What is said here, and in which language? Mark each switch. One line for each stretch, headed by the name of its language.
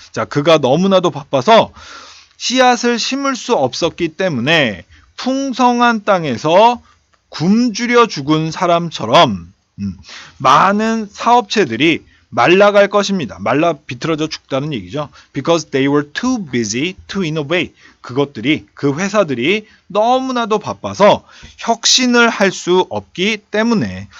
Korean: 자, 그가 너무나도 바빠서 씨앗을 심을 수 없었기 때문에 풍성한 땅에서 굶주려 죽은 사람처럼 많은 사업체들이 말라갈 것입니다. 말라 비틀어져 죽다는 얘기죠.
English: Because they were too busy to innovate.
Korean: 그 회사들이 너무나도 바빠서 혁신을 할 수 없기 때문에.